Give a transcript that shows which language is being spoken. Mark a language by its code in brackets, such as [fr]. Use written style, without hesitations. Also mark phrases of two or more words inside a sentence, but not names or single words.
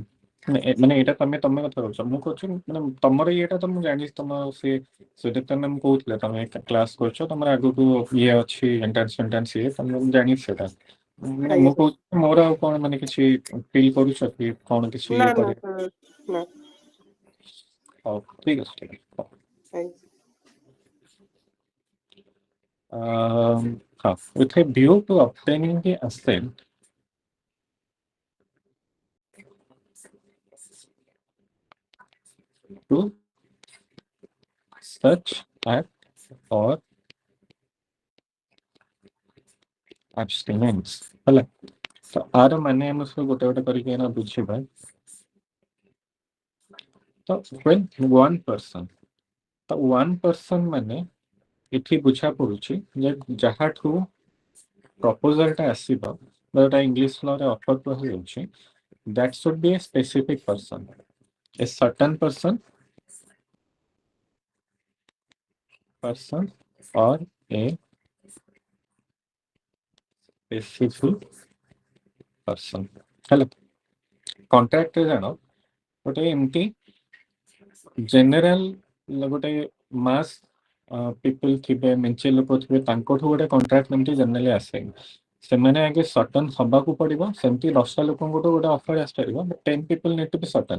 [or] ମାନେ ଏଇଟା ତମେ କଥା କହୁଛ, ମୁଁ କହୁଛି ମାନେ ତମର ଇଏଟା ତ ମୁଁ ଜାଣିଛି, ତମ ସେ ସୁଦୀପ୍ତା ମ୍ୟାମ୍ କହୁଥିଲେ ତମେ କ୍ଲାସ୍ କରୁଛ, ତମର ଆଗକୁ ଇଏ ଅଛି ଏଣ୍ଟ୍ରାନ୍ସ ଇଏ, ତମେ ମୁଁ ଜାଣିଛି ସେଟା। ମାନେ ଆଜ୍ଞା ମୁଁ ସାର୍। କହୁଛି ମୋର ଆଉ କ'ଣ ମାନେ କିଛି ଫିଲ୍ କରୁଛ କି କ'ଣ କିଛି ନା ଇଏ ନା କରି? ସାର୍ ନା। ହଉ ଠିକ୍ ଅଛି ଠିକ୍ ଅଛି। ଆଜ୍ଞା। [en] With a view to obtaining the assent to such act or abstinence [or] ହେଲା, ତ ଆର ମାନେ ଆମେ ସବୁ ଗୋଟେ ଗୋଟେ କରିକି ଏଇନା ବୁଝିବା। ତ [en] when one person, [or] ତ [en] one person [or] ମାନେ ଏଠି ବୁଝା ପଡୁଛି ଯେ ଯାହାଠୁ ପ୍ରପୋଜାଲଟା ଆସିବ, ଯୋଉଟା [en] English lawre [or] ଅଫର କୁହାଯାଉଛି, [en] that should be a specific person, a certain person or a specific person ହେଲା। [or] କଣ୍ଟ୍ରାକ୍ଟରେ ଜାଣ ଗୋଟେ ଏମିତି ଜେନେରାଲ ଗୋଟେ [en] mass people [or] ଥିବେ, ମେଞ୍ଚେ ଲୋକ ଥିବେ, ତାଙ୍କଠୁ ଗୋଟେ କଣ୍ଟ୍ରାକ୍ଟ ଏମିତି ଜେନେରାଲି ଆସେ, ସେମାନେ ଆଗେ ସଟନ୍ ହବାକୁ ପଡିବ, ସେମିତି 10ଟା ଲୋକଙ୍କଠୁ ଗୋଟେ ଅଫର ଆସିପାରିବ, [en] 10 people need to be certain.